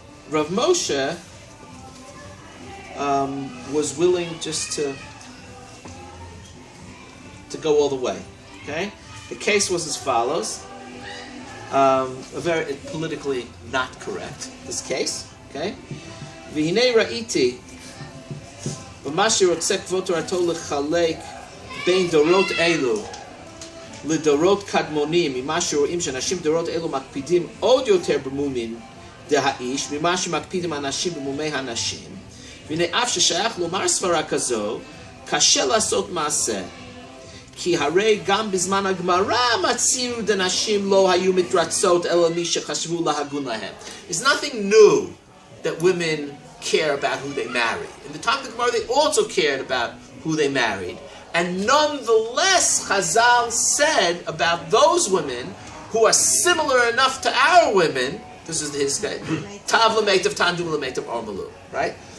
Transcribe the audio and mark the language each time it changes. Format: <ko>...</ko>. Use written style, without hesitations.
<en>Rav Moshe was willing just to go all the way. Okay, the case was as follows. A very politically not correct, this case.</en> <he>Okay, v'hinei ra'iti v'mashi rotzeh kvod Torato lechalek bein dorot elu לדורות קדמונים, ממה שרואים שאנשים דורות אלו מקפידים עוד יותר במומים דהאיש, ממה שמקפידים אנשים במומי הנשים, והנה אף ששייך לומר סברה כזו, קשה לעשות מעשה. כי הרי גם בזמן הגמרא מציאו דנשים לא היו מתרצות אלא מי שחשבו להגון להם.</he> <en>There's nothing new that women care about who they marry. In the time of the Gemara, they also cared about who they married. And nonetheless, Chazal said about those women who are similar enough to our women, this is his guy,</en> <arc>Tav l'meitav, Tandum l'meitav, Armalu,</arc> <en>right?</en>